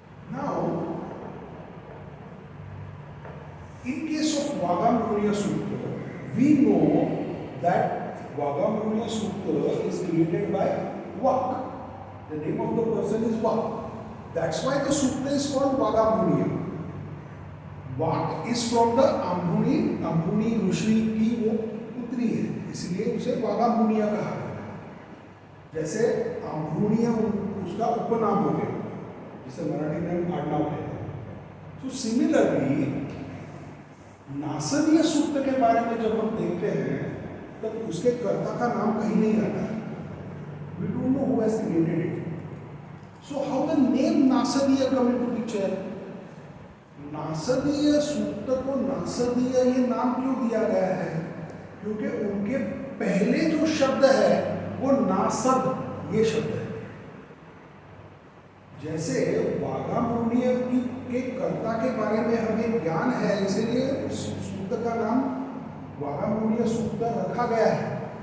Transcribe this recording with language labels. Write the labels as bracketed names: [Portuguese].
[English] Now, in case of Vagamrunya Sutta, we know that Vagamrunya Sutta is created by Vak. The name of the person is Vak. That's why the Sutta is called Vagamrunya. [Hindi] Walk [English] is from the [Hindi] अम्बुनी ऋषि की वो पुत्री है, इसलिए उसे वागामुनिया कहा गया। जैसे अम्बुनिया उसका उपनाम हो गया, जिसे मराठी में आडनाव कहते हैं। तो [English] similarly [Hindi] नासदीय सूक्त के बारे में जब हम देखते हैं तब उसके कर्ता का नाम कहीं नहीं आता है। [English] We don't know who has created it. So how the name Nasadiya come into picture? [Hindi] Nasadiya सूक्त को नासदीय ये नाम क्यों दिया गया है? क्योंकि उनके पहले जो शब्द है वो नासद ये शब्द है। जैसे वागामुनिय के कर्ता के बारे में हमें ज्ञान है, इसलिए उस सूक्त का नाम वागामुनिय सूक्त रखा गया है।